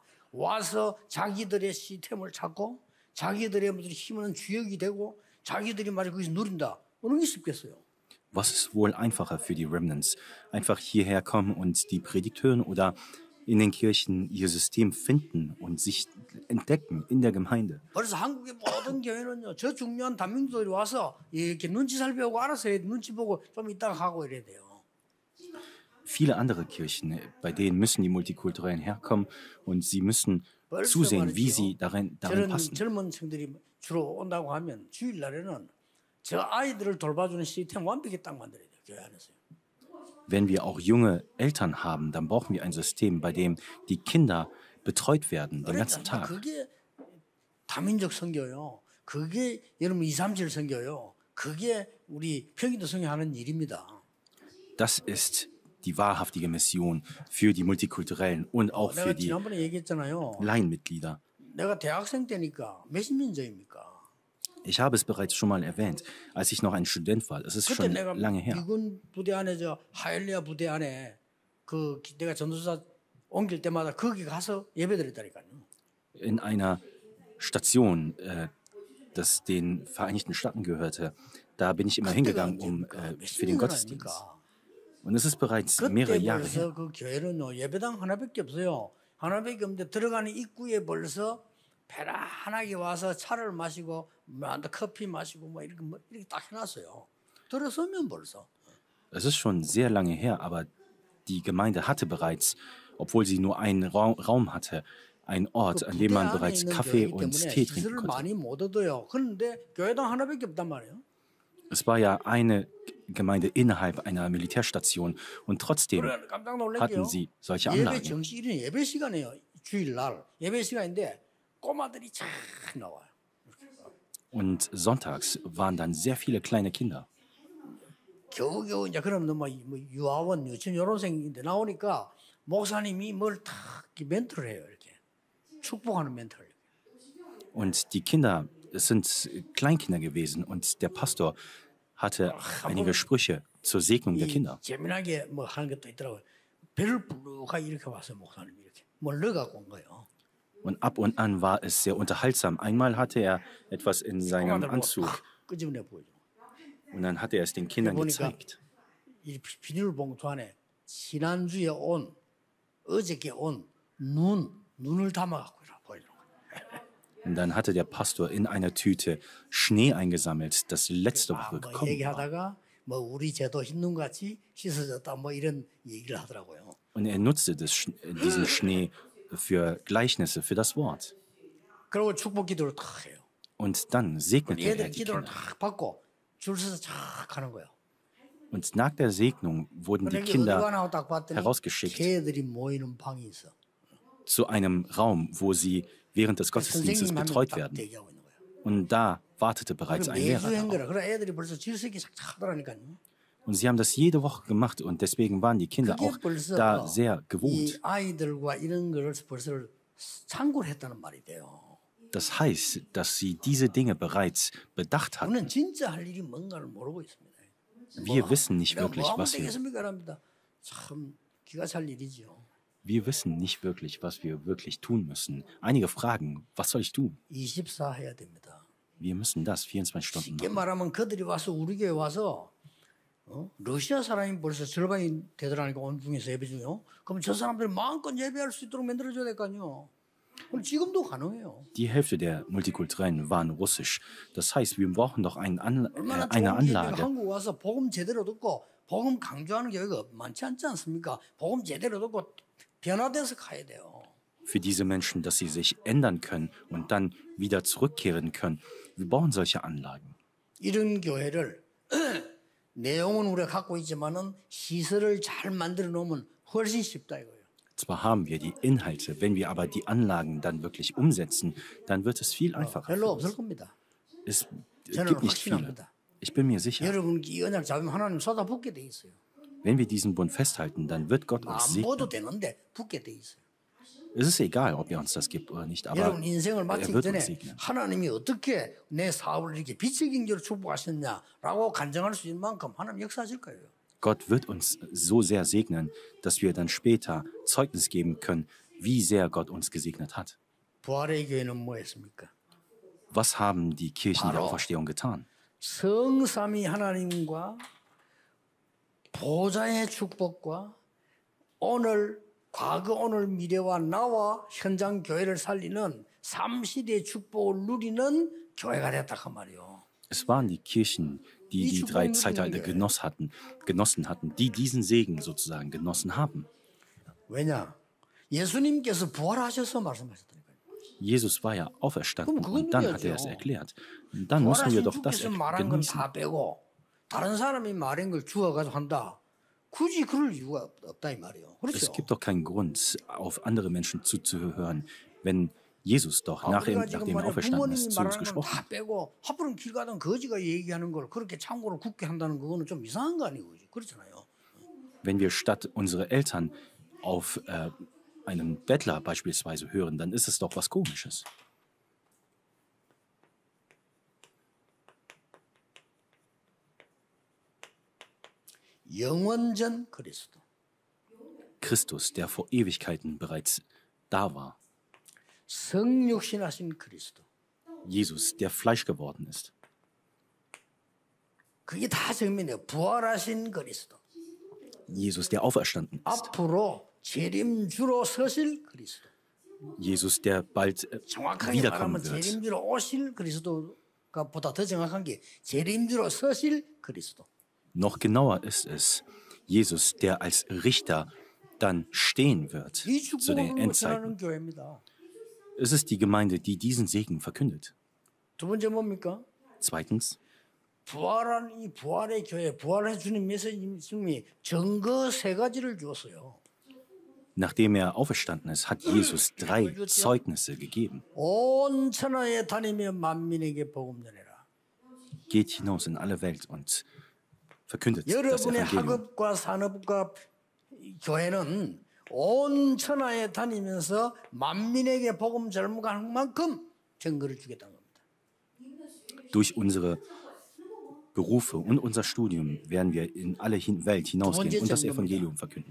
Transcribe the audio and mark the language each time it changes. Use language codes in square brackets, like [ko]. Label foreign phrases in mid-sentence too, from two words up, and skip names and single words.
[ko] 와서 자기들의 시스템을 찾고 자기들의 무슨 힘은 주역이 되고 자기들이 말이 거기서 누린다. 어느 게 쉽겠어요? [de] Was ist wohl einfacher für die Remnants? Einfach hierher kommen und die Predigt hören oder in den Kirchen ihr System finden und sich entdecken in der Gemeinde. [ko] 그래서 한국의 모든 교회는요, 저 중요한 단민들이 와서 이렇게 눈치 살펴보고 알아서 눈치 보고 좀 이따가 하고 이래야 돼요. [de] Viele andere Kirchen, bei denen müssen die Multikulturellen herkommen und sie müssen zusehen, wie sie darin [ko] 저런 [de] passen. [ko] 젊은 층들이 주로 온다고 하면 주일날에는 저 아이들을 돌봐주는 시스템 완벽히 딱 만들어야 돼요, 교회 안에서요. [de] Wenn wir auch junge Eltern haben, dann brauchen wir ein System, bei dem die Kinder betreut werden den ganzen [ko] 그러니까 [de] Tag. [ko] 그게 다민족 선교요. 그게 여러분 237 선교요. 그게 우리 평기도 선교하는 일입니다. [de] Das ist die wahrhaftige Mission für die Multikulturellen und auch [ko] 내가 [de] für die [ko] 지난번에 얘기했잖아요. [de] Laienmitglieder. [ko] 내가 대학생 때니까 몇십 년 전입니까? [de] Ich habe es bereits schon mal erwähnt, als ich noch ein Student war. Es ist [ko] 그때 [de] schon [ko] 내가 [de] lange her. [ko] 미군 부대 안에 저 하일리아 부대 안에 그 내가 전도사 옮길 때마다 거기 가서 예배드렸다니까요. [de] In einer Station, das den Vereinigten Staaten gehörte, da bin ich immer hingegangen, für den Gottesdienst. Und es ist bereits mehrere [ko] 그때 [de] Jahre [ko] 벌써 [de] her. [ko] 그 교회는요 예배당 하나밖에 없어요. 하나밖에 없는데 들어가는 입구에 벌써 편안하게 와서 차를 마시고 커피 마시고 뭐 이렇게 딱 해놨어요. 들어서면 벌써. [de] Es ist schon sehr lange her, aber die Gemeinde hatte bereits, obwohl sie nur einen Raum hatte, einen Ort, an dem man bereits Kaffee und Tee trinken konnte. [ko] 많이 못 얻어요. 그런데 교회당 하나밖에 없단 말이에요. [de] Es war ja eine Gemeinde innerhalb einer Militärstation und trotzdem [ko] 깜짝 놀랄게요. [de] hatten sie solche [ko] 예배 [de] Anlagen. [ko] 정식일은 예배 시간이에요. 주일날 예배 시간인데 꼬마들이 쫙 나와요. [de] Und sonntags waren dann sehr viele kleine Kinder. [ko] 겨우겨우 이제 그러면 뭐 유아원, 유치원 요런생인데 나오니까 목사님이 뭘 탁 멘트를 해요. 이렇게 축복하는 멘트를. [de] Und die Kinder, es sind Kleinkinder gewesen und der Pastor hatte einige Sprüche zur Segnung der Kinder. [ko] 재미나게 뭐 하는 것도 있더라고요. 배를 부르가 이렇게 왔어요. 목사님이 이렇게 뭘 넣어갖고 온 거예요. [de] Und ab und an war es sehr unterhaltsam. Einmal hatte er etwas in seinem Anzug [ko] 끄집어내 보여줘. [de] und dann hat er es den Kindern gezeigt. [ko] 이 비닐봉투 안에 지난주에 온 어저께 온 눈을 담아갖고 보여주는 거예요. [de] Und dann hatte der Pastor in einer Tüte Schnee eingesammelt, das letzte Woche [ko] 뭐 [de] gekommen war. [ko] 얘기하다가 뭐 우리 제도 흰눈같이 씻어졌다 뭐 이런 얘기를 하더라고요. [de] Und er nutzte diesen Schnee für Gleichnisse, für das Wort. [ko] 그리고 축복 기도를 탁 해요. [de] Und dann segnete er [ko] 얘들 [de] die [ko] 기도를 [de] Kinder. [ko] 탁 받고 줄 서서 쫙 가는 거예요. [de] Und nach der Segnung wurden die [ko] 그러니까 [de] Kinder [ko] 어디가 나고 딱 봤더니 [de] herausgeschickt [ko] 개들이 모이는 방이 있어. [de] zu einem Raum, wo sie während des Gottesdienstes [ko] 선생님 [de] betreut [ko] 딱 [de] werden. [ko] 대기하고 있는 거예요. [de] Und da wartete bereits ein [ko] 매주 [de] Lehrer [ko] 한 [de] darauf. [ko] 거라. 그래 애들이 벌써 질색이 싹 하더라니까요. [de] Und sie haben das jede Woche gemacht und deswegen waren die Kinder [ko] 그게 [de] auch [ko] 벌써 [de] da sehr [ko] 이 [de] gewohnt. [ko] 아이들과 이런 거를 벌써 참고를 했다는 말이 돼요. [de] Das heißt, dass sie diese Dinge bereits bedacht hatten. [ko] 우리는 진짜 할 일이 뭔가를 모르고 있습니다. [de] Wir wissen nicht [ko] 내가 [de] wirklich, [ko] 뭐 하면 [de] was wir [ko] 되겠습니까? 합니다. 참 기가 찰 일이죠. [de] Wir wissen nicht wirklich, was wir wirklich tun müssen. Einige fragen, was soll ich tun? [ko] 24 해야 됩니다. [de] Wir müssen das 24 Stunden [ko] 쉽게 [de] machen. [ko] 말하면 그들이 와서 우리 교회 와서 러시아 사람이 벌써 절반이 되더라니까 온 중에서 예배 중에요. 그럼 저 사람들이 마음껏 예배할 수 있도록 만들어줘야 될 거 아니에요. 그럼 지금도 가능해요. [de] Die Hälfte der Multikulturellen waren russisch. Das heißt, wir brauchen doch eine [ko] 얼마나 좋은 [de] Anlage. [ko] 기회가 한국 와서 복음 제대로 듣고 복음 강조하는 교회가 많지 않지 않습니까? 복음 제대로 듣고 변화돼서 가야 돼요. [de] Für diese Menschen, dass sie sich ändern können und dann wieder zurückkehren können. Wir brauchen solche Anlagen. [ko] 이런 교회를 내용은 우리가 갖고 있지만은 시설을 잘 만들어 놓으면 훨씬 쉽다 이거예요. [de] Zwar haben wir die Inhalte, wenn wir aber die Anlagen dann wirklich umsetzen, dann wird es viel einfacher. [ko] 별로 없을 겁니다. [de] Es [ko] 저는 [de] gibt nicht viele. [ko] 확신합니다. [de] Ich bin mir sicher, [ko] 여러분 이 언약 잡으면 하나님 쏟아붓게 돼 있어요. [de] wenn wir diesen Bund festhalten, dann wird Gott uns [ko] 안 [de] segnen. [ko] 보도 되는데 붙게 돼 있어요. [de] Es ist egal, ob er uns das gibt oder nicht, aber [ko] 여러분 인생을 [de] er [ko] 마치기 [de] wird [ko] 전에 [de] uns segnen. [ko] 하나님이 어떻게 내 사업을 이렇게 빛의 경제로 축복하셨냐라고 간증할 수 있는 만큼 하나님 역사하실 거예요. [de] Gott wird uns so sehr segnen, dass wir dann später Zeugnis geben können, wie sehr Gott uns gesegnet hat. [ko] 부활의 교회는 뭐 했습니까? [de] Was haben die Kirchen der [ko] 바로 [de] Auferstehung getan? [ko] 성삼위 하나님과 보좌의 축복과 오늘 과거 오늘 미래와 나와 현장 교회를 살리는 삼시대의 축복을 누리는 교회가 됐다 그 말이요. [de] Es waren die Kirchen, die die drei Zeitalter genossen hatten, die diesen Segen sozusagen genossen haben. [ko] 왜냐? 예수님께서 부활하셔서 말씀하셨다니까요. [de] Jesus war ja auferstanden und dann hat er es erklärt. Und dann müssen wir doch das [ko] 주께서 말한 건 [de] genießen. [ko] 다 빼고 다른 사람이 말한 걸 주워가지고 한다. 굳이 그럴 이유가 없다 이 말이에요. [de] Es [ko] 그렇죠? [de] gibt doch keinen Grund, auf andere Menschen zuzuhören, wenn Jesus doch [ko] 우리가 [de] nachdem [ko] 지금 [de] er [ko] 말해 [de] auferstanden ist, [ko] 부모님이 [de] zu uns [ko] 말하는 건 [de] gesprochen [ko] 다 [de] hat. [ko] 빼고 하필은 길 가던 거지가 얘기하는 걸 그렇게 참고로 굳게 한다는 그거는 좀 이상한 거 아니고 그렇잖아요. [de] Wenn wir statt unsere Eltern auf einen Bettler beispielsweise hören, dann ist es doch was Komisches. [ko] 영원전 그리스도. [de] Christus, der vor Ewigkeiten bereits da war. [ko] 성육신하신 그리스도. [de] Jesus, der Fleisch geworden ist. [ko] 그게 다 정면이에요. 부활하신 그리스도. [de] Jesus, der auferstanden ist. [ko] 앞으로 재림주로 서실 그리스도. [de] Jesus, der bald [ko] 정확하게 [de] wiederkommen [ko] 말하면 [de] wird. [ko] 재림주로 오실 그리스도가 보다 더 정확한 게 재림주로 서실 그리스도. [de] Noch genauer ist es, Jesus, der als Richter dann stehen wird [ko] 이 [de] zu den [ko] 축복을 [de] Endzeiten. [ko] 전하는 교회입니다. [de] Es ist die Gemeinde, die diesen Segen verkündet. [ko] 두 번째 뭡니까? [de] Zweitens, [ko] 부활한 이 부활의 교회, 부활의 주님 메시지님이 증거 세 가지를 주었어요. [de] nachdem er auferstanden ist, hat Jesus 3 Zeugnisse gegeben. [ko] 온 천하에 다니며 만민에게 복음 전해라. [de] Geht hinaus in alle Welt und verkündet das [ko] 여러분의 [de] Evangelium. [ko] 학업과 산업과 교회는 온 천하에 다니면서 만민에게 복음 전하는 만큼 증거를 주겠다는 겁니다. [de] Durch unsere Berufe und unser Studium werden wir in alle Welt hinausgehen und das Evangelium verkünden.